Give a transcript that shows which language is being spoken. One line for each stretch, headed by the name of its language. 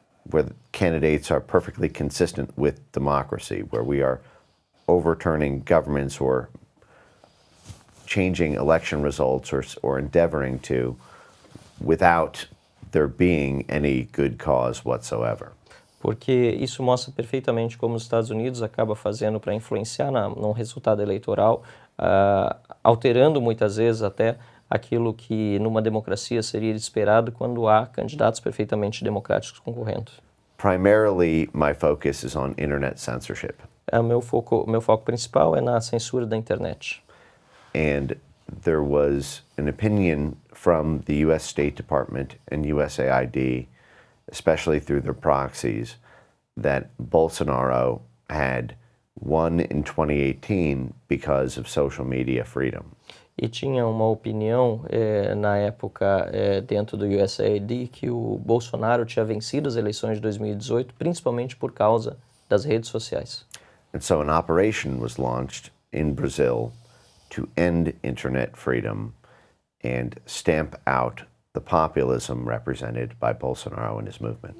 English: where candidates are perfectly consistent with democracy, where we are overturning governments or changing election results or endeavoring to without there being any good cause whatsoever.
Portuguese: Porque isso mostra perfeitamente como os Estados Unidos acaba fazendo para influenciar no resultado eleitoral, alterando muitas vezes até aquilo que numa democracia seria esperado quando há candidatos perfeitamente democráticos concorrendo.
English: Primarily, my focus is on internet censorship.
Portuguese: Meu foco principal é na censura da internet.
English: And there was an opinion from the U.S. State Department and USAID, especially through their proxies, that Bolsonaro had won in 2018 because of social media freedom.
Portuguese: E tinha uma opinião na época dentro do USAID que o Bolsonaro tinha vencido as eleições de 2018 principalmente por causa das redes sociais.
English: And so an operation was launched in Brazil to end internet freedom and stamp out the populism represented by Bolsonaro and his movement.